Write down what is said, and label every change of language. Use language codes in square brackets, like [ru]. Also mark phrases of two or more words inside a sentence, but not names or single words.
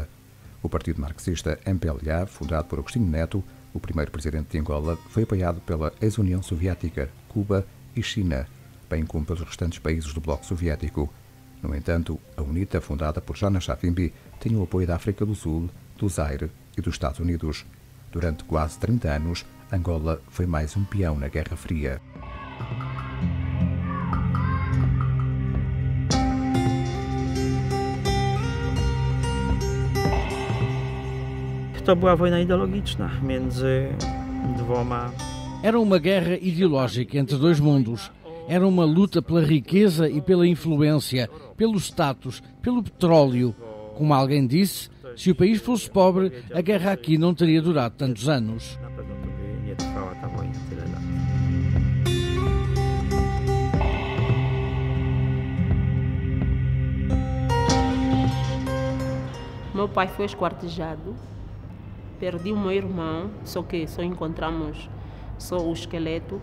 [pt] O partido marxista MPLA, fundado por Agostinho Neto, o primeiro presidente de Angola, foi apoiado pela ex-União Soviética, Cuba e China, bem como pelos restantes países do bloco soviético. No entanto, a UNITA, fundada por Jonas Savimbi, tinha o apoio da África do Sul, do Zaire e dos Estados Unidos. Durante quase 30 anos, Angola foi mais um peão na Guerra Fria. [pl] To była wojna ideologiczna między dwoma. [pt] Era uma guerra ideológica entre dois mundos. Era uma luta pela riqueza e pela influência, pelo status, pelo petróleo. Como alguém disse, se o país fosse pobre, a guerra aqui não teria durado tantos anos. [pl] Na pewno to by nie trwała ta wojna tyle lat. [pt] Meu pai foi esquartejado. Perdi o meu irmão, só que só encontramos só o esqueleto.